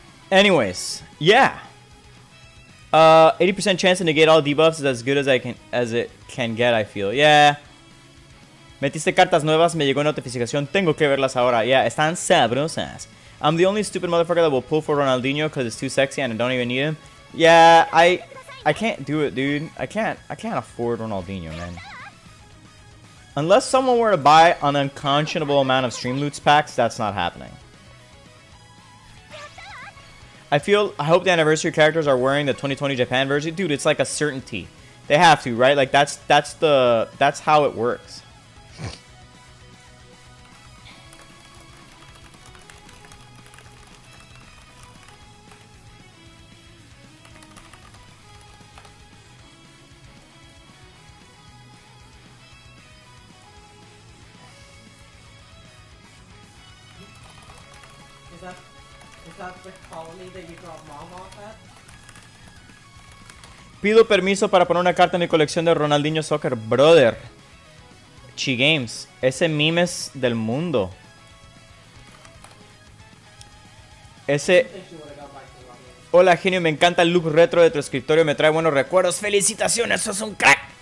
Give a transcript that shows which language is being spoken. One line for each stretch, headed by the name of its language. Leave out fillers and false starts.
English: Anyways, yeah. 80% chance to negate all debuffs is as good as it can get, I feel. Yeah.
Spanish: Metiste cartas nuevas, me llegó notificación. Tengo que verlas ahora.
English: Yeah,
Spanish: están sabrosas.
English: I'm the only stupid motherfucker that will pull for Ronaldinho because it's too sexy and I don't even need him. Yeah, I can't do it, dude. I can't afford Ronaldinho, man. Unless someone were to buy an unconscionable amount of Stream Loots packs, that's not happening. I hope the anniversary characters are wearing the 2020 Japan version. Dude, it's like a certainty. They have to, right? Like that's how it works. Is that the colony that you drop mom off at?
Spanish: Pido permiso para poner una carta en mi colección de Ronaldinho Soccer.
English: Brother.
Spanish: Chi Games. Ese memes del mundo. Ese... Hola, genio. Me encanta el look retro de tu escritorio. Me trae buenos recuerdos. ¡Felicitaciones! ¡Sos un crack!